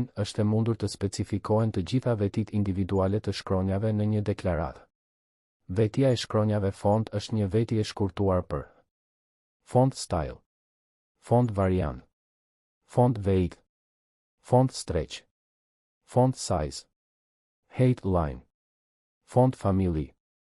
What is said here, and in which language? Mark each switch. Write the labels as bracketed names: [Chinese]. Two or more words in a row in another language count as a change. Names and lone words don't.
[Albanian] është e mundur të specifikohen të gjitha vetit individuale të shkronjave në një deklaratë. Vetja e shkronjave font është një veti e shkurtuar për [English] font style, font variant, font weight, font stretch, font size, height line, font family,